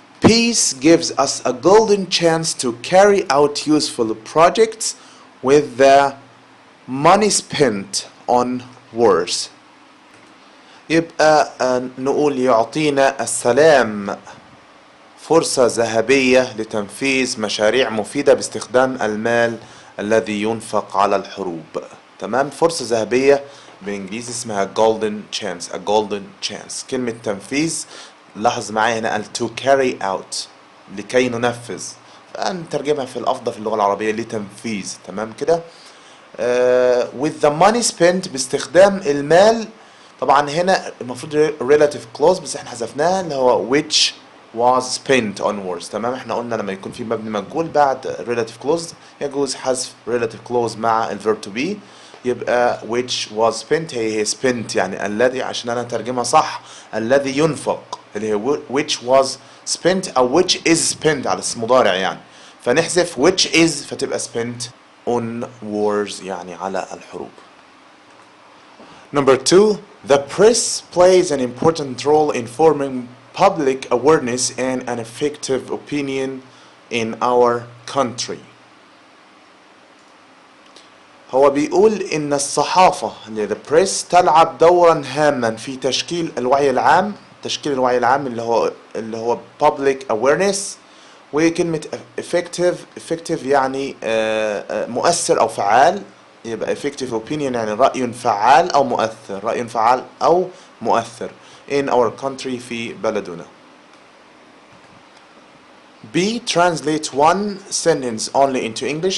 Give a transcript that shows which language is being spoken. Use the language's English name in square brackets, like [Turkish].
[English] Peace gives us a golden chance to carry out useful projects with the money spent on wars. [Arabic] يبقى نقول يعطينا السلام فرصة ذهبية لتنفيذ مشاريع مفيدة باستخدام المال الذي ينفق على الحروب. تمام. فرصة ذهبية بالانجليزي اسمها [English] golden chance. a golden chance. [Arabic] كلمة تنفيذ لاحظ معايا هنا قال [English] to carry out، [Arabic] لكي ننفذ. فنترجمها في الأفضل في اللغة العربية لتنفيذ. تمام كده. [English] with the money spent [Arabic] باستخدام المال. طبعا هنا المفروض relative clause بس احنا حذفناها اللي هو [English] which was spent on words. [Arabic] تمام. احنا قلنا لما يكون في مبني مجهول بعد relative clause يجوز حذف relative clause مع الverb to be. يبقى [English] which was spent [Arabic] هي spent يعني الذي، عشان انا اترجمها صح الذي ينفق اللي هي which was spent او [English] which is spent [Arabic] على اسم مضارع يعني، فنحذف which is فتبقى [English] spent on wars [Arabic] يعني على الحروب. [English] Number 2, the press plays an important role in forming public awareness and an effective opinion in our country. [Arabic] هو بيقول إن الصحافة اللي [English] the press [Arabic] تلعب دورا هاما في تشكيل الوعي العام، تشكيل الوعي العام اللي هو [English] public awareness. [Arabic] وكلمة effective يعني مؤثر أو فعال، يبقى [English] effective opinion [Arabic] يعني رأي فعال أو مؤثر، رأي فعال أو مؤثر [English] in our country [Arabic] في بلدنا. [English] B, translate one sentence only into English.